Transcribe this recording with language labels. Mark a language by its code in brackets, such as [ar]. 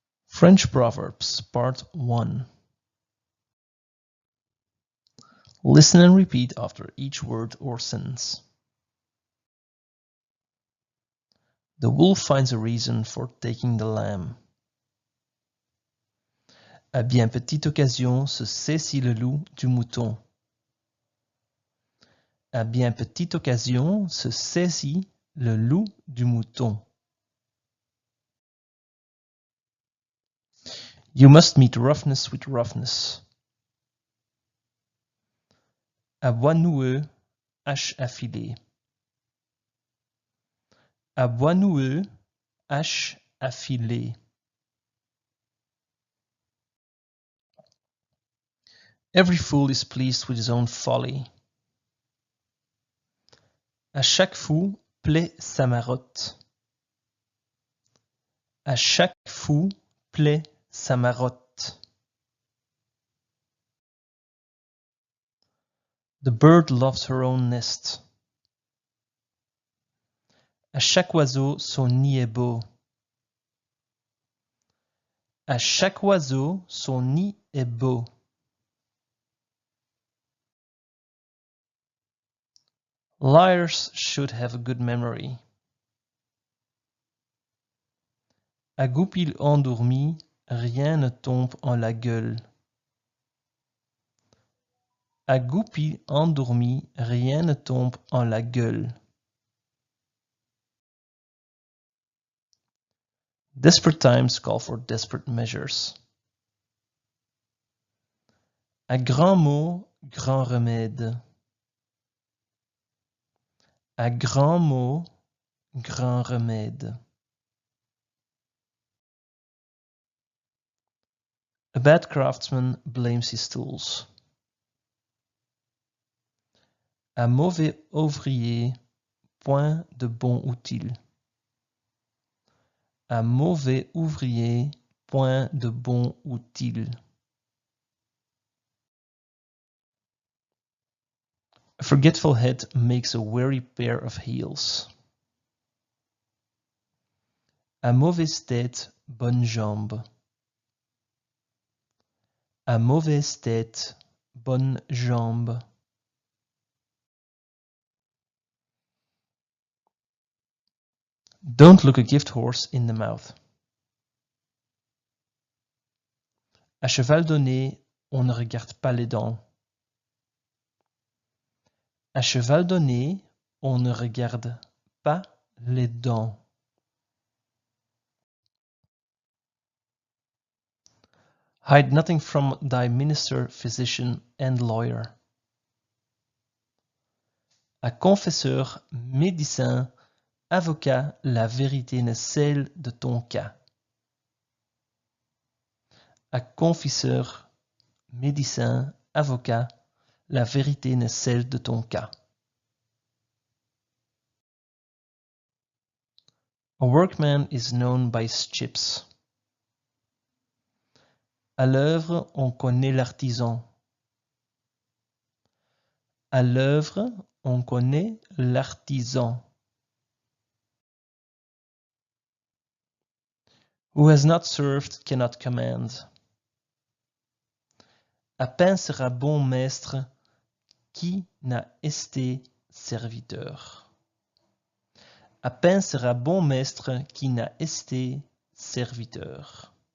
[en] French Proverbs, Part 1. Listen and repeat after each word or sentence. The wolf finds a reason for taking the lamb. [fr] À bien petite occasion se saisit le loup du mouton. À bien petite occasion se saisit le loup du mouton. [en] You must meet roughness with roughness. [fr] À bois noueux, hache affilée. À bois noueux, hache affilée. [en] Every fool is pleased with his own folly. [fr] À chaque fou plaît sa marotte. À chaque fou plaît sa marotte. [en] The bird loves her own nest. [fr] À chaque oiseau son nid est beau. À chaque oiseau son nid est beau. [en] Liars should have a good memory. [fr] À goupil endormi, rien ne tombe en la gueule. À goupil endormi, rien ne tombe en la gueule. [en] Desperate times call for desperate measures. [fr] À grands mots, grand remède. À grands mots, grand remède. [en] A bad craftsman blames his tools. [fr] Un mauvais ouvrier, point de bon outil. Un mauvais ouvrier, point de bon outil. [en] A forgetful head makes a weary pair of heels. [fr] À mauvaise tête, bonne jambe. À mauvaise tête, bonne jambe. [en] Don't look a gift horse in the mouth. [fr] À cheval donné, on ne regarde pas les dents. À cheval donné, on ne regarde pas les dents. [en] Hide nothing from thy minister, physician, and lawyer. [fr] À confesseur, médecin, avocat, la vérité n'est celle de ton cas. À confesseur, médecin, avocat, la vérité n'est celle de ton cas. [en] A workman is known by his chips. [fr] À l'œuvre, on connaît l'artisan. À l'œuvre, on connaît l'artisan. [en] Who has not served cannot command. [fr] À peine sera bon maître qui n'a esté serviteur. À peine sera bon maître qui n'a esté serviteur.